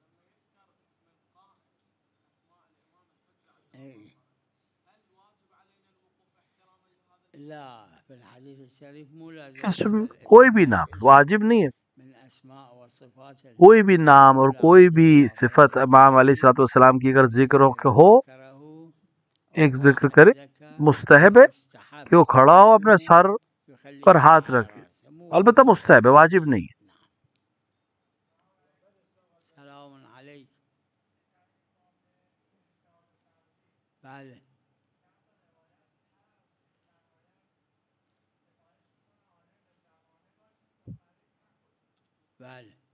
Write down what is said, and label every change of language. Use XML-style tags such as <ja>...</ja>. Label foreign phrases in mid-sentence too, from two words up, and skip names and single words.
<ar>لا في الحديث الشريف مو لازم</ar> <ur>کوئی بھی نام واجب نہیں ہے، کوئی بھی نام اور کوئی بھی صفت امام</ur> <ar>علیہ الصلوۃ والسلام</ar> <ur>کی اگر ذکر ہو ایک ذکر کرے، مستحب ہے کہ وہ کھڑا ہو اپنے سر پر ہاتھ رکھے، البتہ مستحب ہے، واجب نہیں ہے.</ur> <ar>سلام علیک.</ar> <fa>بله بله.</fa>